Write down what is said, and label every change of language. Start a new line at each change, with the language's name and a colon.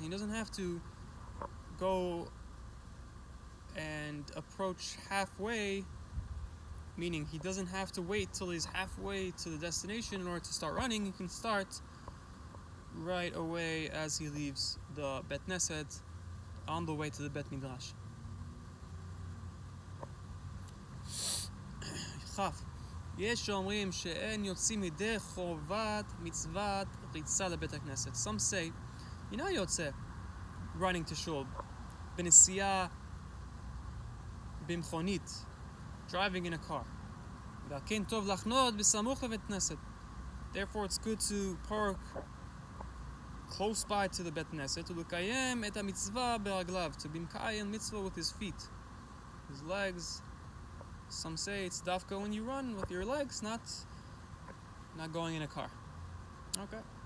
English: He doesn't have to go and approach halfway, meaning he doesn't have to wait till he's halfway to the destination in order to start running. He can start right away as he leaves the Bet Knesset on the way to the Bet Midrash.
Hebrew: יש שאומרים שאין יוצאים ידי חובת מצוות ריצה לבית הכנסת.
English: Some say, you're not יוצא running to shul,
Hebrew: בנסיעה במכונית,
English: driving in a car.
Hebrew: והכן טוב לחנות בסמוך לבית כנסת.
English: Therefore it's good to park close by to the Bet Knesset,
Hebrew: ולקיים את המצווה ברגליו,
English: to be מקיים mitzvah with his feet, his legs. Some say it's dafka when you run with your legs, not going in a car. Okay.